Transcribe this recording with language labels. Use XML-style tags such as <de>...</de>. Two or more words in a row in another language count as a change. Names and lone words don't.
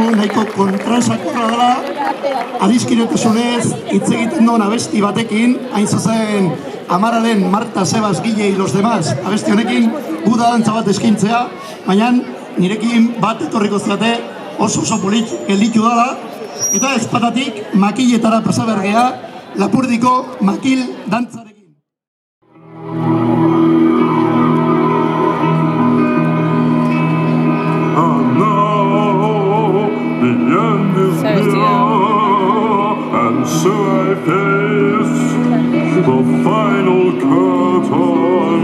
<eu>nahiko kontrasakorra dela, adiskidetasunez hitz egiten duen abesti batekin, hain zuzen Amararen Marta Sebas Gile y los demás abesti honekin guda dantza bat eskintzea, baina nirekin bat etorriko zeate oso polit gelditu dala, eta ezpatatik makiletara pasabergea Lapurdiko makil dantzarekin.</eu> <en>And now the end is near, and so I face the final curtain.</en>